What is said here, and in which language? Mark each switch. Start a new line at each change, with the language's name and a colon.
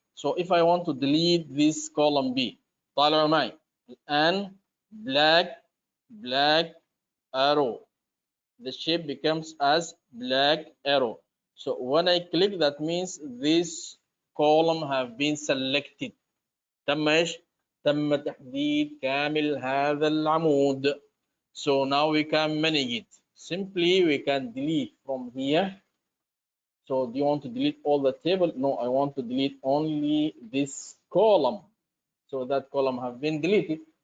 English: So if I want to delete this column B,
Arabic: طالعوا معي
English: and black arrow, the shape becomes as black arrow. So when I click, that means this column have been selected.
Arabic: تم ايش؟ تم تحديد كامل هذا العمود.
English: So now we can manage it. Simply we can delete from here. So do you want to delete all the table? No, I want to delete only this column. So that column have been deleted.